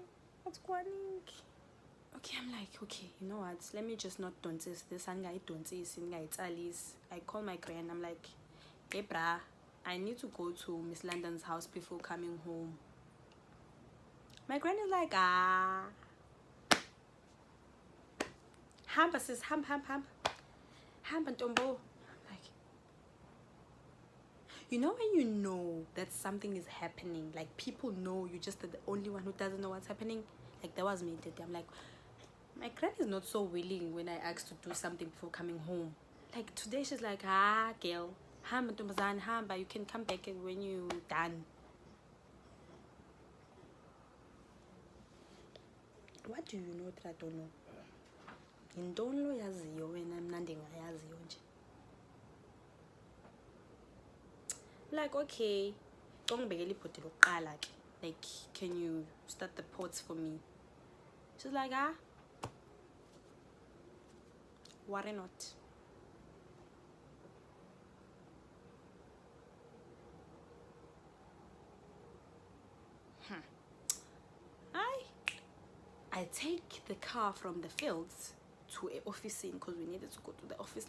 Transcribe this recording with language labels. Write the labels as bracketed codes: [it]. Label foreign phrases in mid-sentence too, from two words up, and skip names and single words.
[en] What's going on? Okay, I'm like, okay, you know what? Let me just not don't this. I call my grand. I'm like, hey, brah, I need to go to Miss London's house before coming home. My grand is like, [xh] hamba sis, hamba ntombo. [en] Like, you know when you know that something is happening, like people know you're just the only one who doesn't know what's happening. Like that was me today. I'm like, my grand is not so willing when I ask to do something before coming home. Like today she's like, girl, [xh] hamba ntombazane, hamba, [en] you can come back when you're done. What do you know that I don't know? [xh] Yintoni yaziyo wena mna ndingayaziyo nje. [en] Like, okay, like, can you start the pots for me? She's like, why not? I take the car from the fields to an office because we needed to go to the office.